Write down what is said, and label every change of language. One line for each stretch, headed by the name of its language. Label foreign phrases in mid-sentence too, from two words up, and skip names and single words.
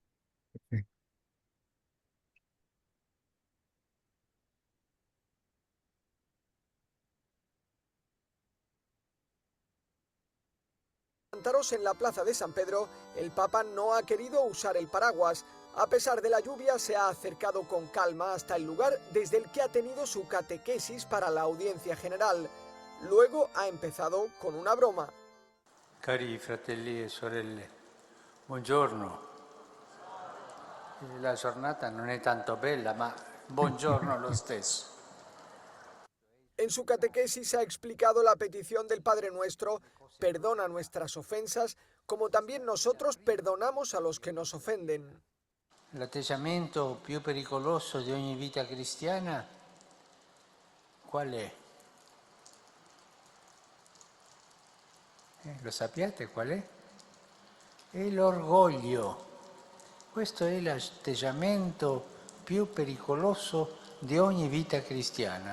Spanish: En la plaza de San Pedro, el Papa no ha querido usar el paraguas. A pesar de la lluvia, se ha acercado con calma hasta el lugar desde el que ha tenido su catequesis para la audiencia general. Luego ha empezado con una broma.
Italian: Cari fratelli e sorelle, buongiorno. La giornata non è tanto bella, ma buongiorno lo stesso.
Spanish: En su catequesis ha explicado la petición del Padre Nuestro: perdona nuestras ofensas, como también nosotros perdonamos a los que nos ofenden.
Italian: L'atteggiamento più pericoloso di ogni vita cristiana qual è? Lo sapete qual è? È l'orgoglio. Questo è l'atteggiamento più pericoloso di ogni vita cristiana.